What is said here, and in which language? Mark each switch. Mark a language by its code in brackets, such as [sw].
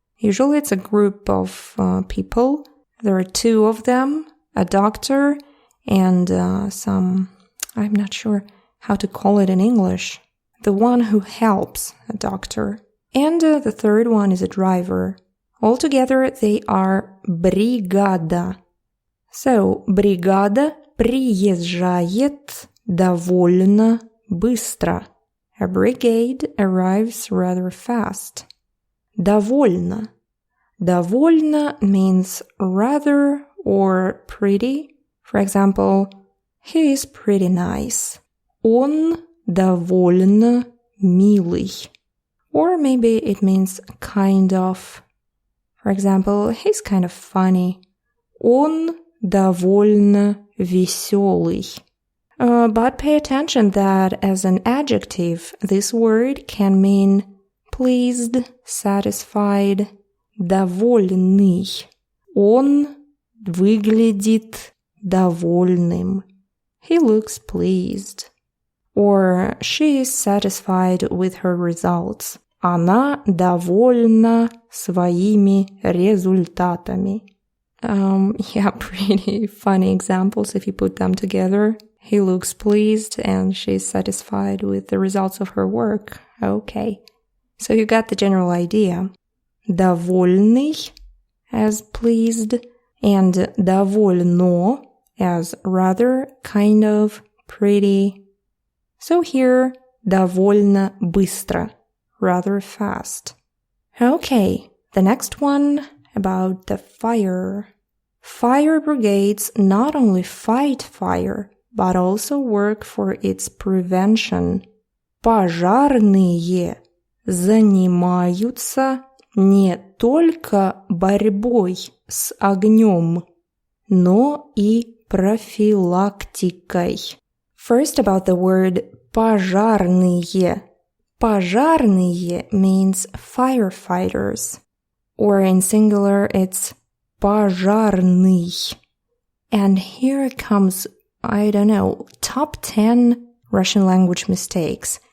[en] Usually it's a group of people. There are 2 of them, a doctor and I'm not sure how to call it in English. The one who helps a doctor. And the third one is a driver. Altogether, they are бригада. [ru] So, бригада приезжает довольно быстро. [en] A brigade arrives rather fast. [ru] Довольно. [en] Довольно means rather or pretty. For example, he is pretty nice. [ru] Он довольно милый. [en] Or maybe it means kind of. For example, he's kind of funny. [ru] Он довольно веселый. [en] But pay attention that as an adjective, this word can mean pleased, satisfied, довольный. [ru] Он выглядит довольным. [en] He looks pleased. Or she is satisfied with her results. [ru] Она довольна своими результатами. [en] Yeah, pretty funny examples if you put them together. He looks pleased and she's satisfied with the results of her work. Okay. So you got the general idea. Довольный as pleased and довольно as rather, kind of, pretty. So here, [ru] довольно быстро, [en] rather fast. Okay, the next one about the fire. Fire brigades not only fight fire, but also work for its prevention. [ru] Пожарные занимаются не только борьбой с огнем, но и профилактикой. [en] First about the word пожарные. Пожарные means firefighters. Or in singular, it's пожарный. And here comes, top 10 Russian language mistakes.